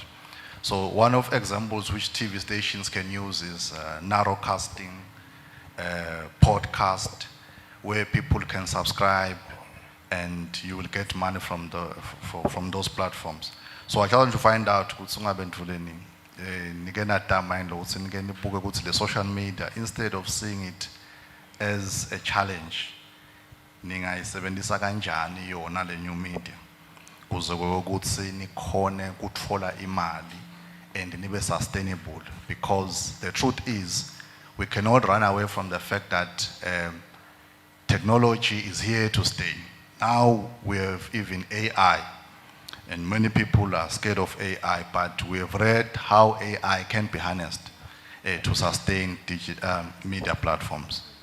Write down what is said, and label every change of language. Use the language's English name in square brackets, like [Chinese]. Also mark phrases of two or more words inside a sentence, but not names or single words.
[English] So one of examples which TV stations can use is narrowcasting, podcast, where people can subscribe and you will get money from those platforms. So I want to find out the social media, instead of seeing it as a challenge, [Zulu] ningayisebenzisa kanjani yona le [English] new media [Zulu] kuze ukuthi nikhone kuthola imali [English] and nibe sustainable, because the truth is we cannot run away from the fact that technology is here to stay. Now we have even AI, and many people are scared of AI, but we have read how AI can be harnessed to sustain media platforms.